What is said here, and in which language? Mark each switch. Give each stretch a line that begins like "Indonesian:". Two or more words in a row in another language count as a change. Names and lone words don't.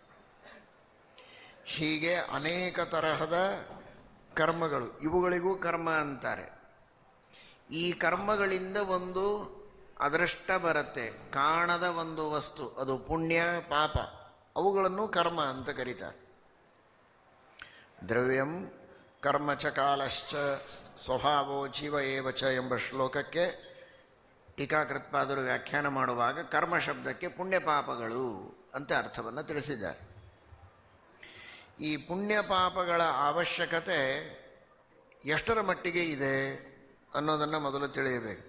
Kannada: ಹೀಗೆ ಅನೇಕ ತರಹದ ಕರ್ಮಗಳು, ಇವುಗಳಿಗೂ ಕರ್ಮ ಅಂತಾರೆ. ಈ ಕರ್ಮಗಳಿಂದ ಒಂದು ಅದೃಷ್ಟ ಬರುತ್ತೆ, ಕಾಣದ ಒಂದು ವಸ್ತು, ಅದು ಪುಣ್ಯ ಪಾಪ, ಅವುಗಳನ್ನು ಕರ್ಮ ಅಂತ ಕರೀತಾರೆ.
Sanskrit: ದ್ರವ್ಯಂ ಕರ್ಮ ಚ ಕಾಲಶ್ಚ ಸ್ವಭಾವೋ ಜೀವ ಏವಚ
Kannada: ಎಂಬ ಶ್ಲೋಕಕ್ಕೆ ಟೀಕಾಕೃತ್ಪಾದರು ವ್ಯಾಖ್ಯಾನ ಮಾಡುವಾಗ ಕರ್ಮ ಶಬ್ದಕ್ಕೆ ಪುಣ್ಯ ಪಾಪಗಳು ಅಂತ ಅರ್ಥವನ್ನು ತಿಳಿಸಿದ್ದಾರೆ. ಈ ಪುಣ್ಯ ಪಾಪಗಳ ಅವಶ್ಯಕತೆ ಎಷ್ಟರ ಮಟ್ಟಿಗೆ ಇದೆ ಅನ್ನೋದನ್ನು ಮೊದಲು ತಿಳಿಯಬೇಕು.